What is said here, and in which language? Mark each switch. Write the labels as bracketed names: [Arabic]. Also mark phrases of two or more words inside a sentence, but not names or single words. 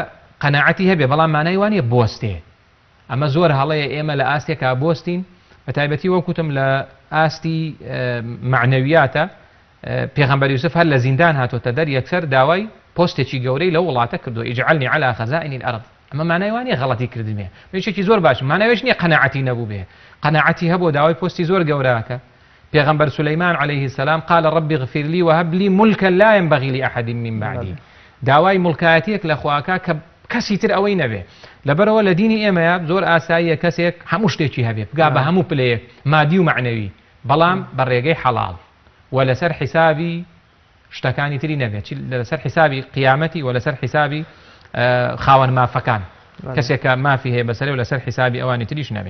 [Central Kurdish] قەناعەتی هەبێ بەڵام مانای وانە بۆستێ ئەمە زۆر هەڵەیە ئێمە لە ئاستێکا بۆستین بە تایبەتی وەکوتم لە ئاستی معنەویاتە پێغەمبەر یوسف هەر لە زیندان هاتۆتە دەر یەکسەر داوای پۆستێکی گەورەی لە وڵاتە کردو [Arabic] ئیجعلنی علی خەزائن الأرض [Central Kurdish] ئەمە مانای وانە غەڵەتی کردمێ بێشێکی زۆر باش ماناوێش نییە قەناعەتی نەبوو بێ قەناعەتی هەبوو داوای پۆستی زۆر گەورەکە پێغەمبەر سولەیمان [Arabic] عليه السلام قال ربي اغفر لي وهب لي ملكا لا ينبغي لأحد من بعدي [Central Kurdish] داوای ملکایەتێک لە خواکە کە کەسی تر ئەوەی نەبێ لەبەرەوە لە دینی ئێمەیە زۆر ئاساییە کەسێک هەموو شتێکی هەبێ بگا بە هەموو پلەیەک مادی و معنەوی بەڵام بە ڕێگەی حەڵاڵ و لەسەر حیسابی شتەکانی تری نەبێت لەسەر حیسابی قیامەتی و لەسەر حیسابی خاوەن مافەکان کەسێکە مافی هەیە بەسەرێ و لەسەر حیسابی ئەوانی تریش نەبێ